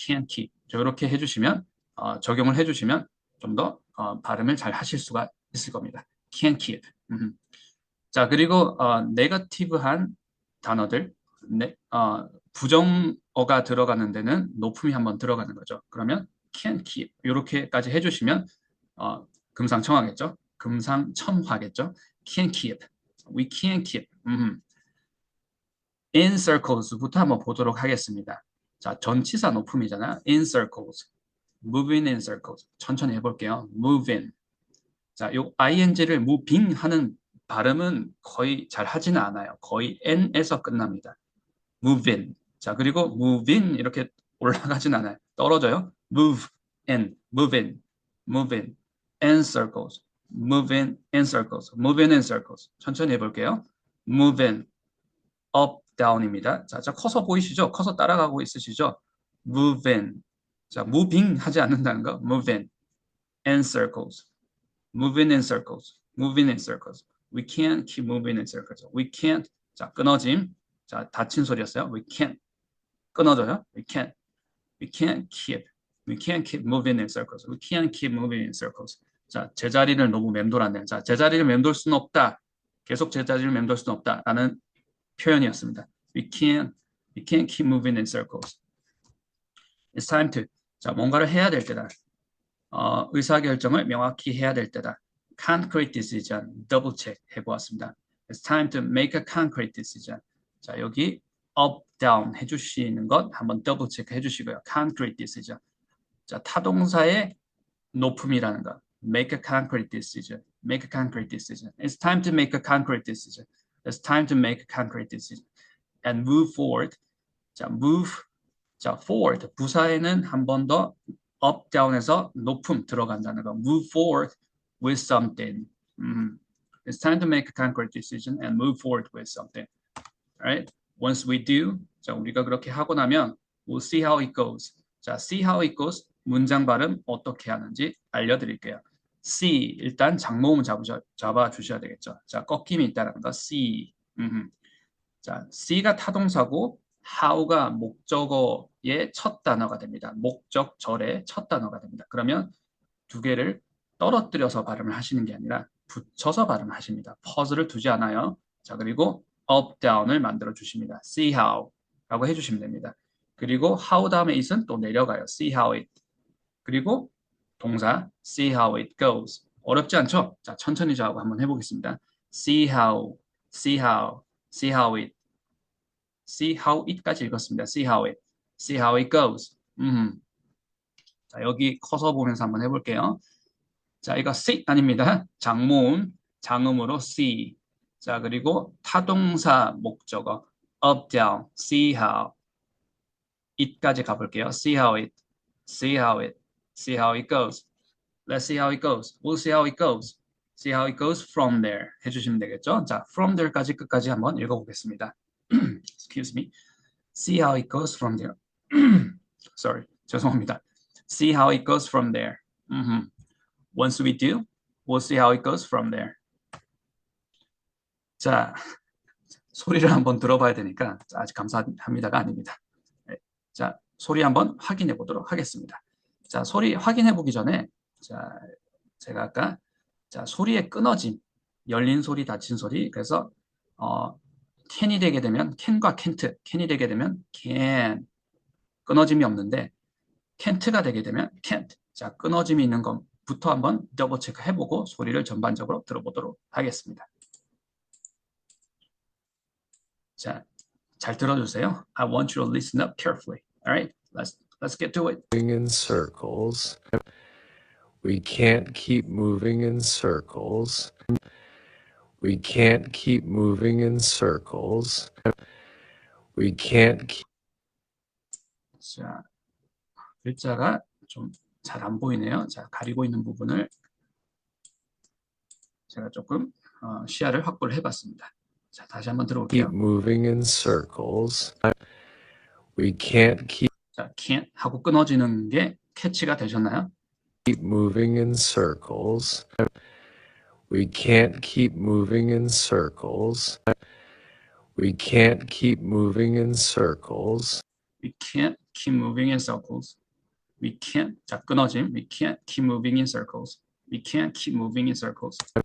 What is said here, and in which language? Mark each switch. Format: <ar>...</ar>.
<ko>이렇게 해주시면 적용을 해주시면 좀 더 발음을 잘 하실 수가 있을 겁니다.</ko> <en>can't keep.</en> <ko>자, 그리고 네거티브한 단어들, 부정어가 들어가는 데는 높음이 한번 들어가는 거죠. 그러면</ko> <en>can't keep</en> <ko>이렇게까지 해주시면 금상첨화겠죠. 금상첨화겠죠.</ko> <en>can't keep, we can't keep. in circles</en> <ko>부터 한번 보도록 하겠습니다. 자, 전치사 높음이잖아요.</ko> <en>in circles. moving in circles.</en> <ko>천천히 해볼게요.</ko> <en>moving.</en> <ko>자, 요 ing를 moving 하는 발음은 거의 잘 하지는 않아요. 거의 n에서 끝납니다. moving. 자, 그리고 moving 이렇게 올라가진 않아요. 떨어져요.</ko> <en>move in, moving, moving in circles, moving in circles, moving in circles.</en> <ko>천천히 해볼게요.</ko> <en>moving up, down입니다.</en> <ko>자, 커서 보이시죠? 커서 따라가고 있으시죠?</ko> <en>moving.</en> <ko>자, moving 하지 않는다는 거.</ko> <en>moving in circles, moving in circles, moving in circles. We can't keep moving in circles. We can't.</en> <ko>자, 끊어짐. 자, 닫힌 소리였어요.</ko> <en>We can't.</en> <ko>끊어져요.</ko> <en>We can't. We can't keep. We can't keep moving in circles. We can't keep moving in circles.</en> <ko>자, 제자리를 너무 맴돌았네요. 자, 제자리를 맴돌 수는 없다. 계속 제자리를 맴돌 수는 없다라는 표현이었습니다.</ko> <en>We can't keep moving in circles. It's time to.</en> <ko>자, 뭔가를 해야 될 때다. 의사결정을 명확히 해야 될 때다.</ko> <en>Concrete decision, double check</en> <ko>해보았습니다.</ko> <en>It's time to make a concrete decision.</en> <ko>자, 여기 up, down 해주시는 것 한번 더블 체크 해주시고요.</ko> <en>Concrete decision.</en> <ko>자, 타동사의 높음이라는 것.</ko> <en>Make a concrete decision. Make a concrete decision. It's time to make a concrete decision. It's time to make a concrete decision. And move forward. 자, move. 자, forward.</en> <ko>부사에는 한 번 더 up, down에서 높음 들어간다는 거.</ko> <en>Move forward with something. It's time to make a concrete decision and move forward with something. Alright? Once we do, 자,</en> <ko>우리가 그렇게 하고 나면</ko> <en>we'll see how it goes. 자, see how it goes.</en> <ko>문장 발음 어떻게 하는지 알려드릴게요. see, 일단 장모음 잡아주셔야 되겠죠. 자, 꺾임이 있다는 거. see. 자, see가 타동사고 how가 목적어의 첫 단어가 됩니다. 목적절의 첫 단어가 됩니다. 그러면 두 개를 떨어뜨려서 발음을 하시는 게 아니라 붙여서 발음하십니다. 퍼즐을 두지 않아요. 자, 그리고 up, down을 만들어 주십니다. see how 라고 해주시면 됩니다. 그리고 how 다음에 it은 또 내려가요.</ko> <en>see how it.</en> <ko>그리고 동사</ko> <en>see how it goes.</en> <ko>어렵지 않죠? 자, 천천히 저하고 한번 해보겠습니다.</ko> <en>see how, see how, see how it. see how it까지 읽었습니다. see how it, see how it goes.</en> <ko>자, 여기 커서 보면서 한번 해볼게요. 자, 이거 sit 아닙니다. 장모음, 장음으로 see. 자, 그리고 타동사 목적어 up, down, see how. it까지 가볼게요.</ko> <en>see how it, see how it, see how it goes. Let's see how it goes. We'll see how it goes. See how it goes from there.</en> <ko>해주시면 되겠죠? 자, from there까지 끝까지 한번 읽어보겠습니다.</ko> <en>Excuse me. See how it goes from there.</en> <ko>Sorry, 죄송합니다.</ko> <en>See how it goes from there. Once we do, we'll see how it goes from there.</en> <ko>자, 소리를 한번 들어봐야 되니까 아직 감사합니다가 아닙니다. 네. 자, 소리 한번 확인해 보도록 하겠습니다. 자, 소리 확인해 보기 전에 자, 제가 아까 자, 소리의 끊어짐, 열린 소리, 닫힌 소리. 그래서 can이 되게 되면 can과 can이 되게 되면 can 끊어짐이 없는데 can't가 되게 되면 can't. 자, 끊어짐이 있는 것부터 한번 더블 체크 해보고 소리를 전반적으로 들어보도록 하겠습니다. 자, 잘 들어주세요.</ko> <en>I want you to listen up carefully. All right, let's get to it. Moving in circles. We can't keep moving in circles. We can't keep moving in circles. We can't keep.</en> <ko>자, 글자가 좀 잘 안 보이네요. 자, 가리고 있는 부분을 제가 조금 시야를 확보를 해봤습니다. 자, 다시 한번 들어볼게요.</ko> <en>Keep moving in circles. We can't keep.</en> <ko>자, can't 하고 끊어지는 게 캐치가 되셨나요?</ko> <en>Keep moving in circles. We can't keep moving in circles. We can't keep moving in circles. We can't keep moving in circles. We can't.</en> <ko>자, 끊어짐.</ko> <en>We can't keep moving in circles. We can't keep moving in circles.</en>